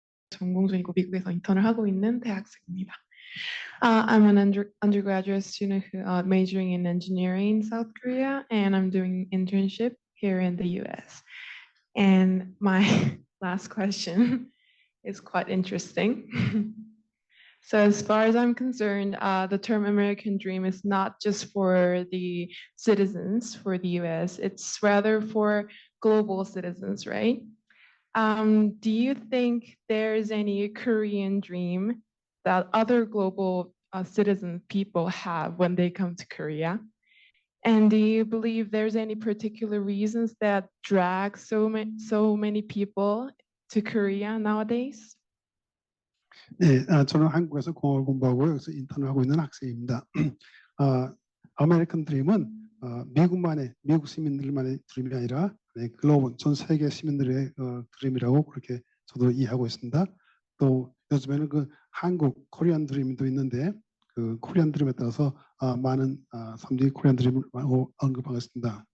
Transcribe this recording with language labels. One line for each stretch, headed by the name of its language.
Korean: 전공 중이고 미국에서 인턴을 하고 있는 대학생입니다.
English: I'm an undergraduate student who majoring in engineering in South Korea, and I'm doing internship here in the US. And my last question is quite interesting. So as far as I'm concerned, the term American dream is not just for the citizens for the US, it's rather for global citizens, right? Do you think there's any Korean dream that other global citizen people have when they come to Korea? And do you believe there's any particular reasons that drag so many people to Korea nowadays?
Korean: 네, 저는 한국에서 공학을 공부하고 여기서 인턴을 하고 있는 학생입니다. 아메리칸 드림은 미국 시민들만의 드림이 아니라 글로벌 전 세계 시민들의 드림이라고 그렇게 저도 이해하고 있습니다. 또 요즘에는 그 한국 코리안 드림도 있는데 그 코리안 드림에 따라서 많은 사람들이 코리안 드림을 언급하고 있습니다.